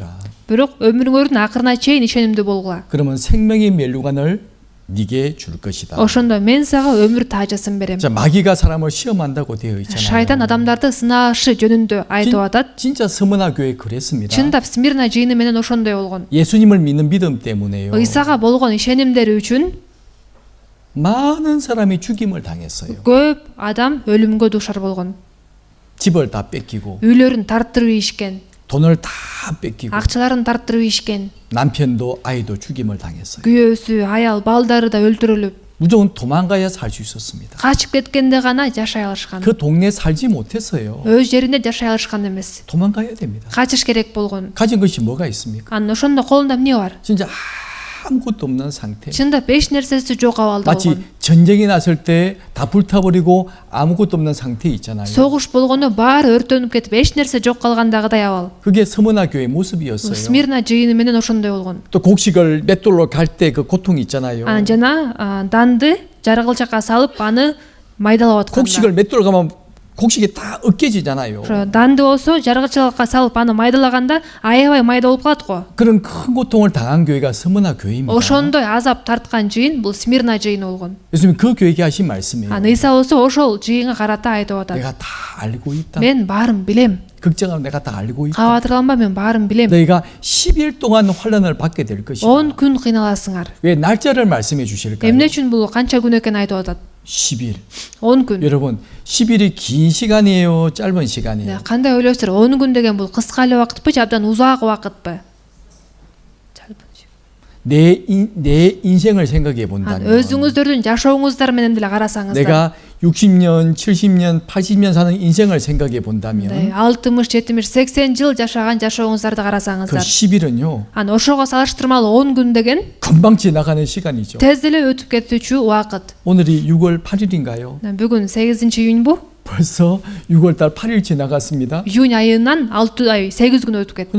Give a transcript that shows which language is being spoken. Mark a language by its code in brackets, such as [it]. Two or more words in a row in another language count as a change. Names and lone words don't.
[ky] Бирок өмүрүңөрдүн акырына чейин ишенимдүү болгула. [ko] 그러면 생명의 면류관을 네게 줄 것이다. [ky] Ошондо мен сага өмүр таажысын берем. [ko] 자, 마귀가 사람을 시험한다고 되어 있잖아요. [ky] Шайтан адамдарды сынаашы жөнүндө айтып атат. [ko] 진짜 스무나 교회 그랬습니다. [ky] Чындап Смирна жыйыны менен ошондой болгон. [ko] 예수님을 믿는 믿음 때문에요. [ky] Исага болгон ишенимдери үчүн [ko] 많은 사람이 죽임을 당했어요. [ky] көп адам өлүмгө дуушар болгон. [ko] 집을 다 뺏기고 [ky] Үйлөрүн тарттырып ийишкен, [ko] 돈을 다 뺏기고 [ky] акчаларын тарттырып ийишкен. [ko] 남편도 아이도 죽임을 당했어요. [ky] Күйөөсү, аял, балдары да өлтүрүлүп, [ko] 무조건 도망가야 살 수 있었습니다. [ky] качып кеткенде гана жашай алышкан. [ko] 그 동네에 살지 못했어요. [ky] Өз жеринде жашай алышкан эмес. [ko] 도망가야 됩니다. [ky] Качыш керек болгон. [ko] 가진 것이 뭐가 있습니까? [ky] Анын ошондо колунда эмне бар? [ko] 진짜 아무것도 없는 상태. [ky] Чындап эч нерсеси жок абалда [ko] 마치 [ky] болгон. [ko] 전쟁이 났을 때 다 불타버리고 아무것도 없는 상태 있잖아요. [ky] Согуш болгондо баары өртөнүп кетип, эч нерсе жок калгандагыдай абал. [ko] 그게 스무나 교회 모습이었어요. [ky] Смирна жыйыны менен ошондой болгон. [ko] 또 곡식을 맷돌로 갈 때 그 고통이 있잖아요. [ky] Жана данды жаргылчакка салып аны майдалап атканда. [ko] 곡식을 맷돌로 가면 곡식이 다 으깨지잖아요. [ky] Данды болсо жаргылчакка салып аны майдалаганда аябай майда болуп калат го. [ko] 그런 큰 고통을 당한 교회가 스무나 교회입니다. [ky] Ошондой азап тарткан жыйын бул Смирна жыйыны болгон. [ko] 예수님 그 교회에게 하신 말씀이에요. [ky] Иса болсо ошол жыйынга карата айтып атат. [ko] 내가 다 알고 있다. [ky] Мен баарын билем. [ko] 걱정하면 내가 다 알고 있다. [ky] Кабатырланба, мен баарын билем. [ko] 너희가 10일 동안 환난을 받게 될 것이다. [ky] 10 күн кыйналасыңар. [ko] 왜 날짜를 말씀해 주실까요? [ky] Эмне үчүн бул канча күн экенин айтып атат? [ko] 10일. [ky] 10 күн. [ko] 여러분, 10일이 긴 시간이에요, 짧은 시간이에요? [ky] Кандай ойлойсуздар? 10 күн деген бул кыска эле убакытпы же абдан узак убакытпы? [ko] 내 인생을 생각해 본다면 [ky] өзүңүздөрдүн жашооңуздар менен деле карасаңыздар. [ko] 내가 60년, 70년, 80년 사는 인생을 생각해 본다면 [ky] 60, 70, 80 жыл жашаган жашооңуздарды [ko] 그 [ky] карасаңыздар. [ko] 10일은요 [ky] Ошого салыштырмалуу 10 күн деген [ko] 금방 지나가는 시간이죠. [ky] тез эле өтүп кетүүчү убакыт. [ko] 오늘이 6월 8일인가요? [ky] Бүгүн 8-июньбу? [ko] 벌써 6월달 8일 지나갔습니다. [ky] Июнь айынан 8 күн өтүп кетти.